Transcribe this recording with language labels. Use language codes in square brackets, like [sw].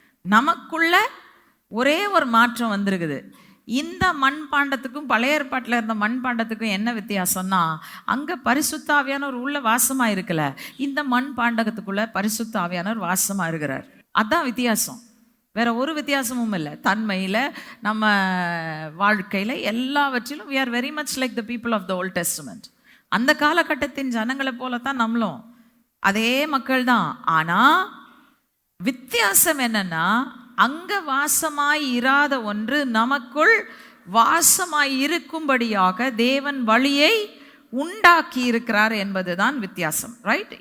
[ta] நமக்குள்ள ஒரே ஒரு மாற்றம் வந்திருக்குது. இந்த மண்பாண்டத்துக்கும் பழைய ஏற்பாட்டில் இருந்த மண்பாண்டத்துக்கும் என்ன வித்தியாசம்னா, அங்கே பரிசுத்த ஆவியானவர் உள்ள வாசமாக இருக்கல, இந்த மண்பாண்டத்துக்குள்ள பரிசுத்த ஆவியானவர் வாசமாக இருக்கிறார். அதுதான் வித்தியாசம், வேற ஒரு வித்தியாசமும் இல்லை. தன்மையில், நம்ம வாழ்க்கையில், எல்லாவற்றிலும் [en] we are very much like the people of the Old Testament. [ta] அந்த காலகட்டத்தின் ஜனங்களை போல தான் நம்மளும் அதே மக்கள் தான். ஆனால் வித்தியாசம் என்னன்னா, அங்க வாசமாய் இராத ஒன்று நமக்குள் வாசமாய் இருக்கும்படியாக தேவன் வழியை உண்டாக்கி இருக்கிறார் என்பதுதான் வித்தியாசம். ரைட்?